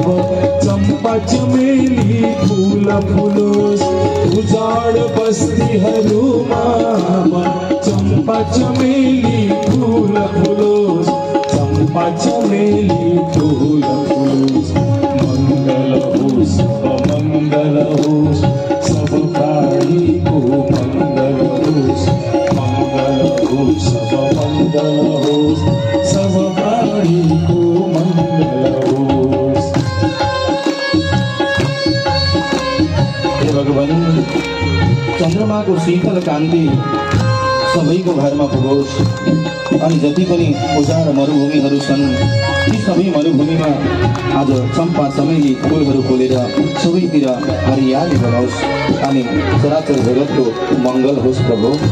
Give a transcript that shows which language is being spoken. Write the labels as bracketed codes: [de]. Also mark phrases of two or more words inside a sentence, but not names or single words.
[ne] चंपा चमेली फूल फुलोस् उजाड़ बस्तीहरूमा अब चंपा चमेली फूल फुलोस् चंपा चमेली फूल फुलोस् मंगल होस् मंगल होस् सब प्राणी को मंगल होस् मंगल होस् सब मंगल होस् सब प्राणी को मंगल होस्। हे भगवान चंद्रमा को शीतल कांति सबैको घरमा पुगोस् अनि जति पनि उजाड मरुभूमिहरू छन् ती सबै मरुभूमिमा आज चम्पा चमेली फुलहरू फुलेर सबैतिर हरियाली बनाओस् अनि चराचर जगतको मङ्गल होस् प्रभु।